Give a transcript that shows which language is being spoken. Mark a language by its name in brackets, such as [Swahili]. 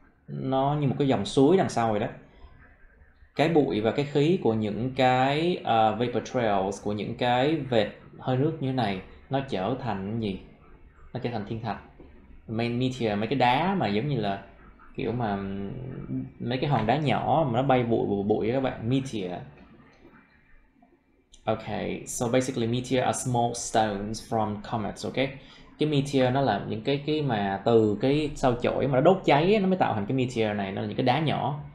[Vietnamese] Nó như một cái dòng suối đằng sau rồi đó. Cái bụi và cái khí của những cái vapor trails, của những cái vệt hơi nước như thế này, nó trở thành gì? Nó trở thành thiên thạch. Meteor, mấy cái đá mà giống như là kiểu mà mấy cái hòn đá nhỏ mà nó bay bụi các bạn. [English] Meteor. Okay, so basically meteor are small stones from comets, okay? [Vietnamese] Cái meteor nó là những cái mà từ cái sao chổi mà nó đốt cháy nó mới tạo thành cái meteor này, nó là những cái đá nhỏ.